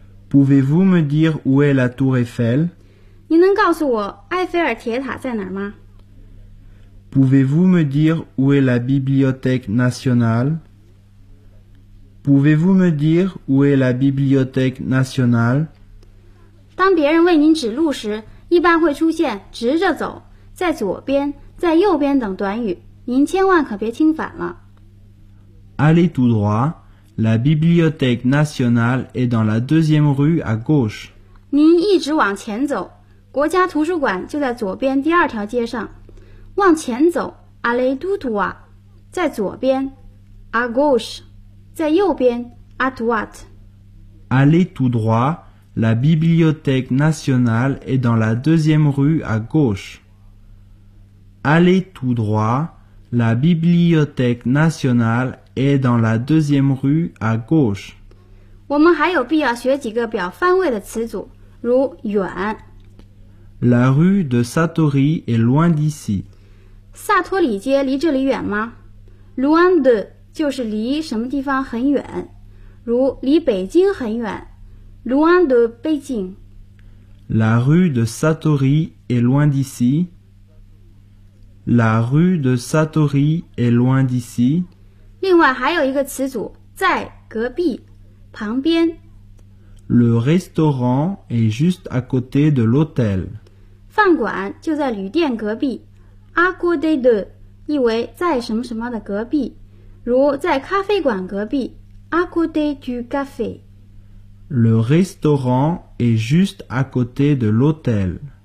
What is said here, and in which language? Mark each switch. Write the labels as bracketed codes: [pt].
[fr] ，Pouvez-vous me dire où est la Tour Eiffel？ [zh] 您能告诉我埃菲尔铁塔在哪儿吗？ [fr] Pouvez-vous me dire où est la Bibliothèque nationale? Pouvez-vous me dire où est la Bibliothèque nationale? [zh] 当别人为您指路时，一般会出现直着走、在左边、在右边等短语，您千万可别听反了。 [fr] Allez tout droit, la Bibliothèque nationale est dans la deuxième rue à gauche. [zh] 您一直往前走，国家图书馆就在左边第二条街上。往前走 ， [fr] allez tout droit， [zh] 在左边 ， [fr] à gauche， [zh] 在右边 ， [fr] à droite。 Allez tout droit， la Bibliothèque nationale est dans la deuxième rue à gauche。 Allez tout droit， la Bibliothèque nationale est dans la deuxième rue à gauche。 [zh] 我们还有必要学几个表方位的词组，如远。 [fr] La rue de Satori est loin d'ici。 [zh] 萨托里街离这里远吗 ？ [fr] Loin de [zh] 就是离什么地方很远，如离北京很远 ， [fr] Loin de Beijing。 La rue de Satori est loin d'ici. La rue de Satori est loin d'ici. [zh] 另外还有一个词组，在隔壁，旁边。 [fr] Le restaurant est juste à côté de l'hôtel. [zh] 饭馆就在旅店隔壁。 [fr] À côté de [zh] 意为在什么什么的隔壁，如在咖啡馆隔壁 ， [fr] à côté du café。 Le restaurant est juste à côté de l'hôtel.